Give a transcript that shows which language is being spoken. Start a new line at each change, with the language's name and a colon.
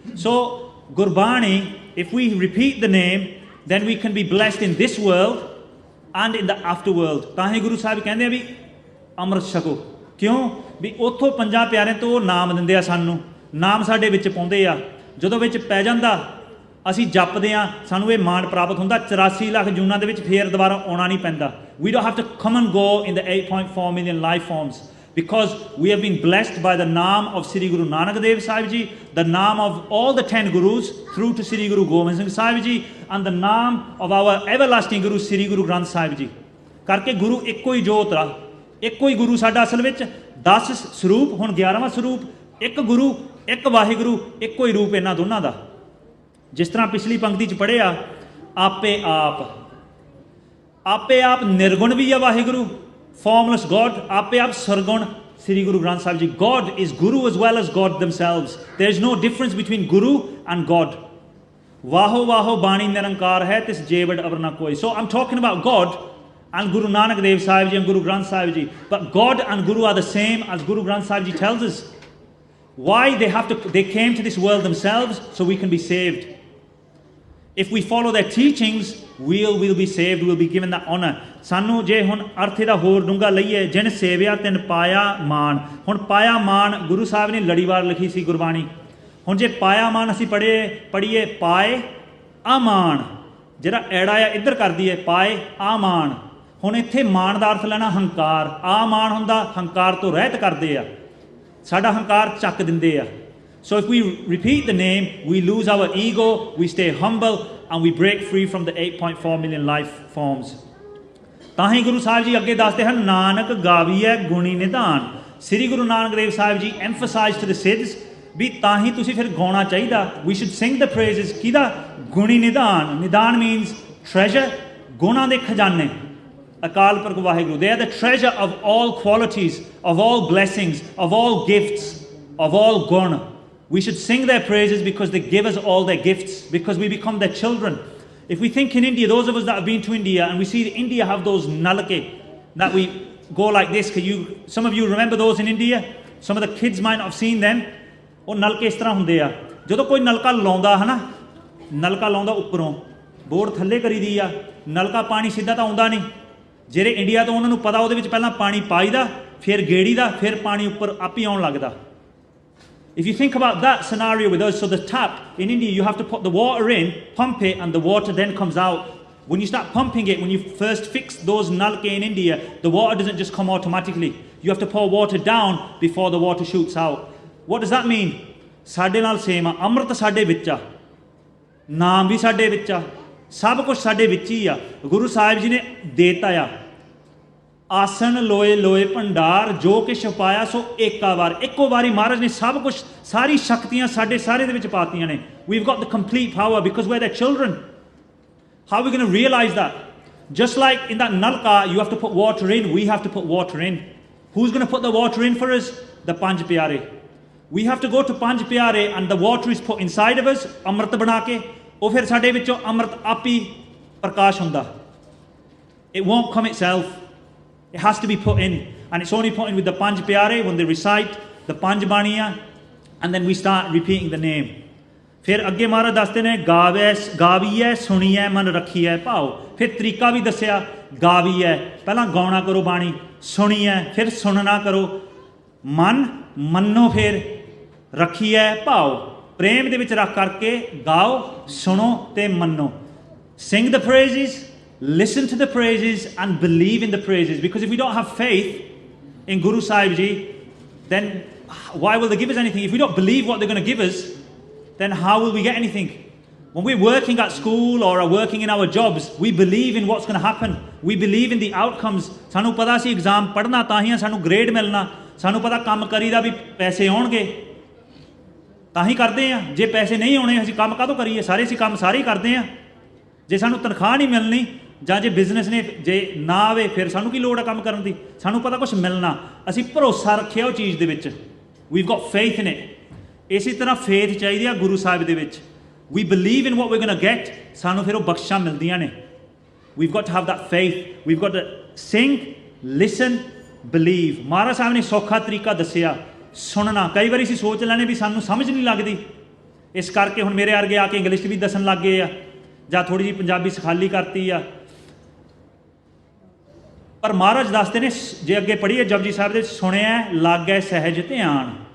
English: So Gurbani, if we repeat the name, then we can be blessed in this world and in the after world।
Punjabi: ਤਾਂ ਹੀ ਗੁਰੂ ਸਾਹਿਬ ਕਹਿੰਦੇ ਆ ਵੀ ਅੰਮ੍ਰਿਤ ਛਕੋ। ਕਿਉਂ? ਵੀ ਉੱਥੋਂ 50 ਪਿਆਰਿਆਂ ਤੋਂ ਨਾਮ ਦਿੰਦੇ ਆ ਸਾਨੂੰ, ਨਾਮ ਸਾਡੇ ਵਿੱਚ ਪਾਉਂਦੇ ਆ। ਜਦੋਂ ਵਿੱਚ ਪੈ ਜਾਂਦਾ ਅਸੀਂ ਜਪਦੇ ਆ, ਸਾਨੂੰ ਇਹ ਮਾਣ ਪ੍ਰਾਪਤ ਹੁੰਦਾ। 84 ਲੱਖ ਜੂਨਾਂ ਦੇ ਵਿੱਚ ਫੇਰ ਦੁਬਾਰਾ ਆਉਣਾ ਨਹੀਂ ਪੈਂਦਾ।
English: We don't have to come and go in the 8.4 million life forms because we have been blessed by the name of Sri Guru Nanak Dev Sahib Ji, the name of all the 10 Gurus through to Sri Guru Gobind Singh Sahib Ji, and the name of our everlasting Guru Sri Guru Granth Sahib Ji।
Punjabi: ਕਰਕੇ ਗੁਰੂ ਇੱਕੋ ਹੀ ਜੋਤ ਆ, ਇੱਕੋ ਹੀ ਗੁਰੂ ਸਾਡਾ ਅਸਲ ਵਿੱਚ 10 ਸਰੂਪ, ਹੁਣ 11ਵਾਂ ਸਰੂਪ। ਇੱਕ ਗੁਰੂ, ਇੱਕ ਵਾਹਿਗੁਰੂ, ਇੱਕੋ ਹੀ ਰੂਪ ਇਹਨਾਂ ਦੋਨਾਂ ਦਾ। ਜਿਸ ਤਰ੍ਹਾਂ ਪਿਛਲੀ ਪੰਕਤੀ 'ਚ ਪੜ੍ਹਿਆ, ਆਪੇ ਆਪ, ਆਪੇ ਆਪ ਨਿਰਗੁਣ ਵੀ ਆ ਵਾਹਿਗੁਰੂ,
English: formless God,
Punjabi: ਆਪੇ ਆਪ ਸਰਗੁਣ Sri Guru Granth Sahib Ji।
English: God is Guru as well as God themselves। There is no difference between Guru and God।
Punjabi: ਵਾਹੋ ਵਾਹੋ ਬਾਣੀ ਨਿਰੰਕਾਰ ਹੈ, ਤਿਸ ਜੇਵੜ ਅਵਰ ਨਾ ਕੋਈ।
English: So I'm talking about God and Guru Nanak Dev Sahib Ji and Guru Granth Sahib Ji. But God and Guru are the same, as Guru Granth Sahib Ji tells us. Why they came to this world themselves so we can be saved। If we follow their teachings, we'll be saved, we'll be given that honor।
Punjabi: ਸਾਨੂੰ ਜੇ ਹੁਣ ਅਰਥ ਇਹਦਾ ਹੋਰ ਡੂੰਘਾ ਲਈਏ, ਜਿਨ ਸੇਵਿਆ ਤਿਨ ਪਾਇਆ ਮਾਣ। ਹੁਣ ਪਾਇਆ ਮਾਣ ਗੁਰੂ ਸਾਹਿਬ ਨੇ ਲੜੀਵਾਰ ਲਿਖੀ ਸੀ ਗੁਰਬਾਣੀ। ਹੁਣ ਜੇ ਪਾਇਆ ਮਾਣ ਅਸੀਂ ਪੜ੍ਹੀਏ ਪਾਏ ਆਮਾਨ, ਜਿਹੜਾ ਐੜਾ ਆ ਇੱਧਰ ਕਰ ਦਈਏ ਪਾਏ ਆਮਾਨ। ਹੁਣ ਇੱਥੇ ਮਾਣ ਦਾ ਅਰਥ ਲੈਣਾ ਹੰਕਾਰ। ਆ ਮਾਣ ਹੁੰਦਾ ਹੰਕਾਰ ਤੋਂ ਰਹਿਤ ਕਰਦੇ ਆ, ਸਾਡਾ ਹੰਕਾਰ ਚੱਕ ਦਿੰਦੇ ਆ। So if we repeat the name, we lose our ego, we stay humble, and we break free from the 8.4 million life forms। ਤਾਂ ਹੀ ਗੁਰੂ ਸਾਹਿਬ ਜੀ ਅੱਗੇ ਦੱਸਦੇ ਹਨ, ਨਾਨਕ ਗਾਵੀਐ ਗੁਣੀ ਨਿਧਾਨ। ਸ੍ਰੀ Guru Nanak Dev Sahib ji
English: emphasize to the Siddhs
Punjabi: ਵੀ ਤਾਂ ਹੀ ਤੁਸੀਂ ਫਿਰ ਗਾਉਣਾ ਚਾਹੀਦਾ।
English: We should sing the praises
Punjabi: ਕਿਹਦਾ? ਗੁਣੀ ਨਿਧਾਨ। ਨਿਧਾਨ
English: means treasure,
Punjabi: ਗੁਣਾਂ ਦੇ ਖਜ਼ਾਨੇ।
English: Akal Purakh Waheguru, they are the treasure of all qualities, of all blessings, of all gifts, of all gun। We should sing their praises because they give us all their gifts, because we become their children। If we think in India, those of us that have been to India, and we see India have those nalke that we go like this, some of you remember those in India? Some of the kids might not have seen them।
Punjabi: ਉਹ ਨਲਕੇ ਇਸ ਤਰ੍ਹਾਂ ਹੁੰਦੇ ਆ, ਜਦੋਂ ਕੋਈ ਨਲਕਾ ਲਾਉਂਦਾ ਹੈ ਨਾ, ਨਲਕਾ ਲਾਉਂਦਾ ਉੱਪਰੋਂ, ਬੋਰਡ ਥੱਲੇ ਕਰੀਦੀ ਆ, ਨਲਕਾ ਪਾਣੀ ਸਿੱਧਾ ਤਾਂ ਆਉਂਦਾ ਨਹੀਂ। ਜਿਹੜੇ ਇੰਡੀਆ ਤੋਂ ਉਹਨਾਂ ਨੂੰ ਪਤਾ, ਉਹਦੇ ਵਿੱਚ ਪਹਿਲਾਂ ਪਾਣੀ ਪਾਈਦਾ, ਫਿਰ ਗੇੜੀਦਾ, ਫਿਰ ਪਾਣੀ ਉੱਪਰ ਆਪ ਹੀ ਆਉਣ ਲੱਗਦਾ।
English: If you think about that scenario with us, so the tap in India, you have to put the water in, pump it, and the water then comes out. When you start pumping it, when you first fix those nalke in India, the water doesn't just come automatically. You have to pour water down before the water shoots out। What does that mean?
Punjabi: ਸਾਡੇ ਨਾਲ same ਆ, ਅੰਮ੍ਰਿਤ ਸਾਡੇ ਵਿੱਚ ਆ, ਨਾਮ ਵੀ ਸਾਡੇ ਵਿੱਚ ਆ, ਸਭ ਕੁਝ ਸਾਡੇ ਵਿੱਚ ਹੀ ਆ। ਗੁਰੂ ਸਾਹਿਬ ਜੀ ਨੇ ਦੇਤਾ ਆ, ਆਸਣ ਲੋਏ ਲੋਏ ਭੰਡਾਰ, ਜੋ ਕਿਛ ਪਾਇਆ ਸੋ ਏਕਾ ਵਾਰ। ਇੱਕੋ ਵਾਰੀ ਮਹਾਰਾਜ ਨੇ ਸਭ ਕੁਝ, ਸਾਰੀ ਸ਼ਕਤੀਆਂ ਸਾਡੇ ਸਾਰੇ ਦੇ ਵਿੱਚ ਪਾਤੀਆਂ ਨੇ।
English: We've got the complete power because we're their children। How are we going to realize that? Just like in that nalka, you have to put water in, we have to put water in। Who's going to put the water in for us? The Panj Pyare। We have to go to Panj Pyare and the water is put inside of us,
Punjabi: ਅੰਮ੍ਰਿਤ ਬਣਾ ਕੇ। ਉਹ ਫਿਰ ਸਾਡੇ ਵਿੱਚੋਂ ਅੰਮ੍ਰਿਤ ਆਪ ਹੀ ਪ੍ਰਕਾਸ਼ ਹੁੰਦਾ।
English: It won't come itself. It has to be put in. And it's only put in with the Panj Pyare when they recite the Panj Baniya, and then we start repeating the name.
Punjabi: ਫਿਰ ਅੱਗੇ ਮਹਾਰਾਜ ਦੱਸਦੇ ਨੇ ਗਾਵੀਐ ਸੁਣੀਐ ਮਨ ਰੱਖੀਐ ਭਾਉ। ਫਿਰ ਤਰੀਕਾ ਵੀ ਦੱਸਿਆ, ਗਾਵੀਐ ਪਹਿਲਾਂ ਗਾਉਣਾ ਕਰੋ ਬਾਣੀ, ਸੁਣੀਐ ਫਿਰ ਸੁਣਨਾ ਕਰੋ, ਮਨ ਮੰਨੋ, ਫਿਰ ਰੱਖੀਐ ਭਾਉ ਪ੍ਰੇਮ ਦੇ ਵਿੱਚ ਰੱਖ ਕਰਕੇ ਗਾਓ, ਸੁਣੋ ਤੇ ਮੰਨੋ।
English: Sing the praises, listen to the praises and believe in the praises, because if we don't have faith in Guru Sahib Ji, then why will they give us anything? If we don't believe what they're going to give us, then how will we get anything? When we're working at school or are working in our jobs, we believe in what's going to happen. We believe in the outcomes.
Punjabi: ਸਾਨੂੰ ਪਤਾ ਸੀ exam ਪੜ੍ਹਨਾ ਤਾਂ ਹੀ ਸਾਨੂੰ grade ਮਿਲਣਾ, ਸਾਨੂੰ ਪਤਾ ਕੰਮ ਕਰੀਦਾ ਵੀ ਪੈਸੇ ਆਉਣਗੇ ਤਾਂ ਹੀ ਕਰਦੇ ਆ। ਜੇ ਪੈਸੇ ਨਹੀਂ ਆਉਣੇ ਅਸੀਂ ਕੰਮ ਕਾਹਤੋਂ ਕਰੀਏ? ਸਾਰੇ ਅਸੀਂ ਕੰਮ ਸਾਰੇ ਹੀ ਕਰਦੇ ਆ। ਜੇ ਸਾਨੂੰ ਤਨਖਾਹ ਨਹੀਂ ਮਿਲਣੀ ਜਾਂ ਜੇ ਬਿਜ਼ਨਸ ਨੇ ਜੇ ਨਾ ਆਵੇ ਫਿਰ ਸਾਨੂੰ ਕੀ ਲੋੜ ਆ ਕੰਮ ਕਰਨ ਦੀ? ਸਾਨੂੰ ਪਤਾ ਕੁਛ ਮਿਲਣਾ, ਅਸੀਂ ਭਰੋਸਾ ਰੱਖਿਆ ਉਹ ਚੀਜ਼ ਦੇ ਵਿੱਚ।
English: We've got faith in it.
Punjabi: ਇਸੇ ਤਰ੍ਹਾਂ ਫੇਥ ਚਾਹੀਦੀ ਆ ਗੁਰੂ ਸਾਹਿਬ ਦੇ ਵਿੱਚ।
English: We believe in what we're going to get.
Punjabi: ਸਾਨੂੰ ਫਿਰ ਉਹ ਬਖਸ਼ਾਂ ਮਿਲਦੀਆਂ ਨੇ।
English: We've got to have that faith. We've got to sing, listen, believe.
Punjabi: ਮਹਾਰਾਜ ਸਾਹਿਬ ਨੇ ਸੌਖਾ ਤਰੀਕਾ ਦੱਸਿਆ ਸੁਣਨਾ। ਕਈ ਵਾਰੀ ਅਸੀਂ ਸੋਚ ਲੈਣੇ ਵੀ ਸਾਨੂੰ ਸਮਝ ਨਹੀਂ ਲੱਗਦੀ, ਇਸ ਕਰਕੇ ਹੁਣ ਮੇਰੇ ਵਰਗੇ ਆ ਕੇ ਇੰਗਲਿਸ਼ ਵੀ ਦੱਸਣ ਲੱਗ ਗਏ ਆ ਜਾਂ ਥੋੜ੍ਹੀ ਜਿਹੀ ਪੰਜਾਬੀ ਸਿਖਾਲੀ ਕਰਤੀ ਆ। ਪਰ ਮਹਾਰਾਜ ਦੱਸਦੇ ਨੇ ਜੇ ਅੱਗੇ ਪੜ੍ਹੀਏ ਜਪਜੀ ਸਾਹਿਬ ਦੇ, ਸੁਣਿਆ ਲਾਗੈ ਸਹਿਜ ਧਿਆਨ।